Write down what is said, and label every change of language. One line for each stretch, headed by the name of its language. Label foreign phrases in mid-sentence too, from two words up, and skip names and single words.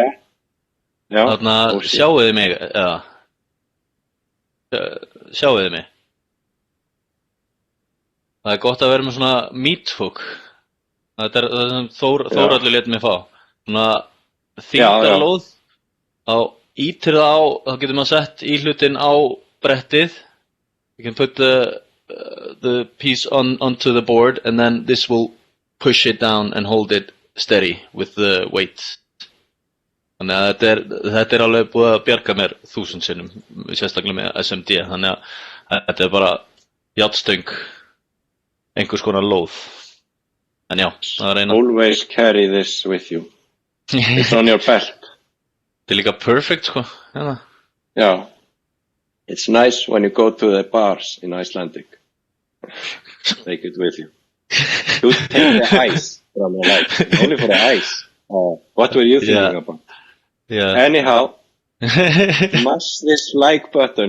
Icelandic: Þarna sjáuð þið mig, eða? Sjáuð þið mig? Það gott að vera með svona meathook. Þetta sem Þórhallur lét mig fá. Svona þyngdarlóð. Þá ítir það á, þá getur maður sett íhlutinn á brettið.
English: You can put the piece onto the board and then this will push it down and hold it steady with the weight.
Icelandic: Þannig að þetta alveg búið að bjarga mér 1000 sinnum, sérstaklega með SMD. Þannig að þetta bara járnstöng, einhvers konar lóð. En já, það eina.
English: Always carry this with you. It's on your belt.
Icelandic: Þetta líka perfect, sko. Já.
English: It's nice when you go to the bars in Icelandic. Take it with you. You take the ice from your life. Only for the ice. What were you thinking about? Yeah. Anyhow, smash this like button.